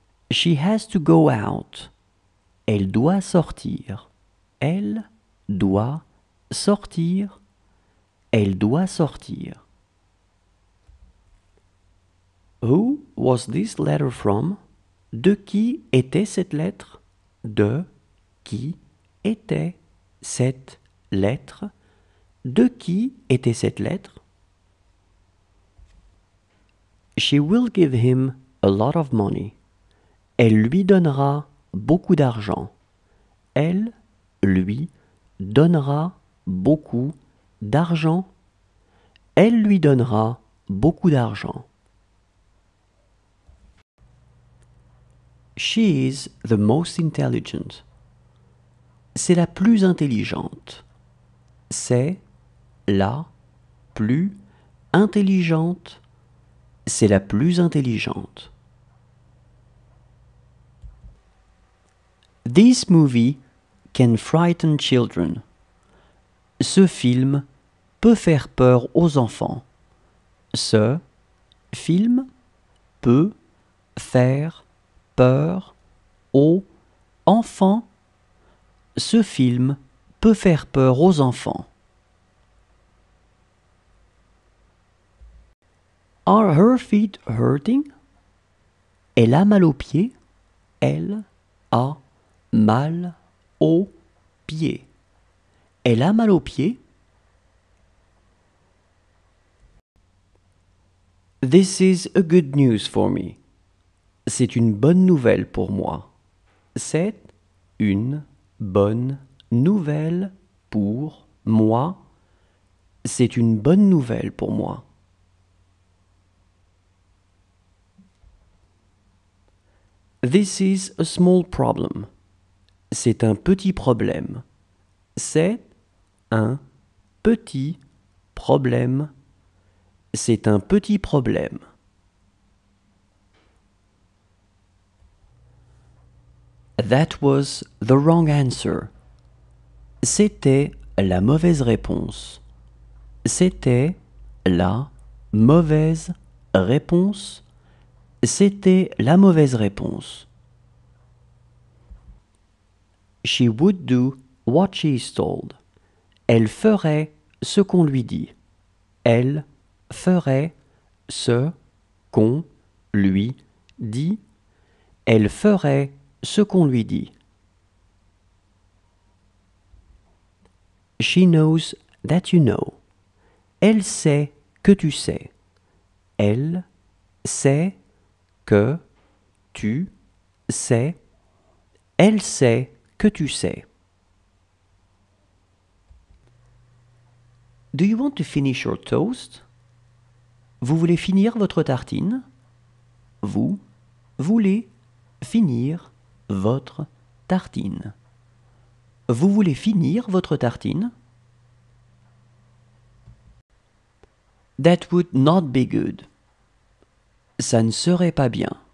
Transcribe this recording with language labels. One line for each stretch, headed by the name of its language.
English: She has to go out.
French: Elle doit sortir. Elle doit sortir. Elle doit sortir.
English: Who was this letter from?
French: De qui était cette lettre? De qui était cette lettre? De qui était cette lettre?
English: She will give him a lot of money.
French: Elle lui donnera beaucoup d'argent. Elle lui donnera beaucoup d'argent. Elle lui donnera beaucoup d'argent.
English: She is the most intelligent.
French: C'est la plus intelligente. C'est la plus intelligente. C'est la plus intelligente.
English: This movie can frighten children.
French: Ce film peut faire peur aux enfants. Ce film peut faire peur aux enfants. Ce film peut faire peur aux enfants.
English: Are her feet hurting?
French: Elle a mal aux pieds. Elle a mal aux pieds. Elle a mal aux pieds.
English: This is a good news for me.
French: C'est une bonne nouvelle pour moi. C'est une bonne nouvelle pour moi. C'est une bonne nouvelle pour moi.
English: This is a small problem.
French: C'est un petit problème. C'est un petit problème. C'est un petit problème.
English: That was the wrong answer.
French: C'était la mauvaise réponse. C'était la mauvaise réponse. C'était la mauvaise réponse.
English: She would do what she is told.
French: Elle ferait ce qu'on lui dit. Elle ferait ce qu'on lui dit. Elle ferait ce qu'on lui dit.
English: She knows that you know.
French: Elle sait que tu sais. Elle sait que tu sais. Elle sait que tu sais.
English: Do you want to finish your toast?
French: Vous voulez finir votre tartine? Vous voulez finir votre tartine? Vous voulez finir votre tartine?
English: That would not be good.
French: Ça ne serait pas bien.